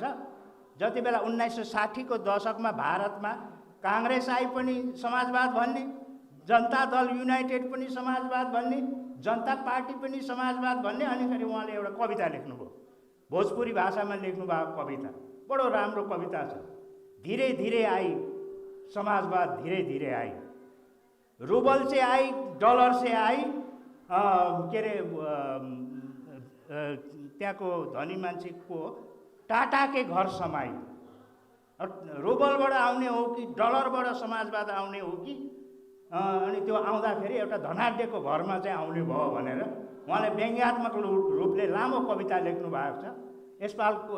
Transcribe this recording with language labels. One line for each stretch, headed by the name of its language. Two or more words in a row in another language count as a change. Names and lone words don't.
Nepali: जति बेला 1960 को दशकमा भारतमा काङ्ग्रेस आई पनि समाजवाद भन्ने, जनता दल युनाइटेड पनि समाजवाद भन्ने, जनता पार्टी पनि समाजवाद भन्ने, अनि फेरि उहाँले एउटा कविता लेख्नुभयो, भोजपुरी भाषामा लेख्नुभएको कविता, बडो राम्रो कविता छ।
Bhojpuri: धीरे धीरे आई समाजवाद, धीरे धीरे आई, रुबल से आई, डलर से आई, के अरे
Nepali: त्यहाँको धनी मान्छेको
Bhojpuri: टाटा के घर समाई।
Nepali: रुबलबाट आउने हो कि डलरबाट समाजवाद आउने हो कि, अनि त्यो आउँदाखेरि एउटा धनाढ्यको घरमा चाहिँ आउने भयो भनेर उहाँले व्यङ्ग्यात्मक रूपले लामो कविता लेख्नु भएको छ।